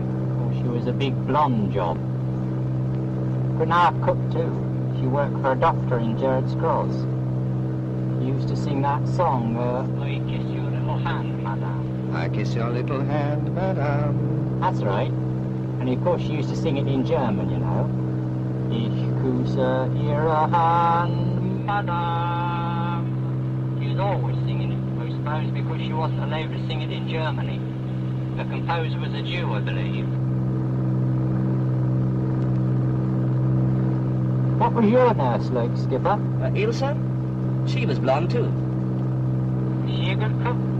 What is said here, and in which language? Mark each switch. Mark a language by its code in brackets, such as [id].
[en] Oh, she was a big blonde job. Couldn't half cook too. She worked for a doctor in Gerrard's Cross. He used to sing that song, I kiss your little hand, madame. I kiss your little hand, madame. That's right. And of course she used to sing it in German, you know. [de] Ich küsse ihre Hand, madame. [en] She was always singing it, I suppose, because she wasn't allowed to sing it in Germany. The composer was a Jew, I believe. What was your nurse like, Skipper? Ilsa? She was blonde, too. Was she a good cook?